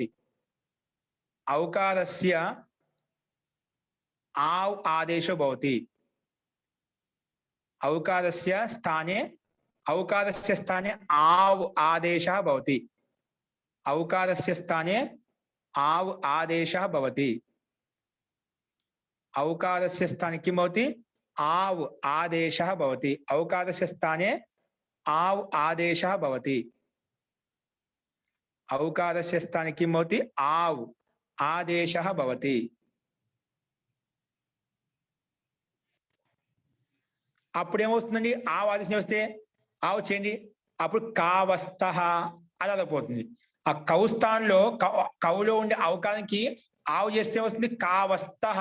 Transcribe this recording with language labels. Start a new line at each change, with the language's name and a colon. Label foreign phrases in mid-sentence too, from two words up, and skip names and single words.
Sanskrit: ఔకారస్య ఆవ్ ఆదేశో భవతి. ఔకారస్య స్థానే ఆవ్ ఆదేశः భవతి. ఔకారస్య స్థానే ఆవ్ ఆదేశः భవతి. ఔకారస్య స్థానే किं भवति? आव् आदेशः भवति. औकारस्य स्थाने आव् आदेशः भवति. औकारस्य स्थाने किं भवति? आव् आदेशः भवति.
Telugu: అప్పుడు ఏమవుతుందండి? ఆవ్ ఆదేశం వస్తే ఆవు చేయండి, అప్పుడు కావస్తః అలా పోతుంది. ఆ కౌ స్థానంలో కవులో ఉండే అవకాశానికి ఆవు చేస్తే వస్తుంది కావస్తః.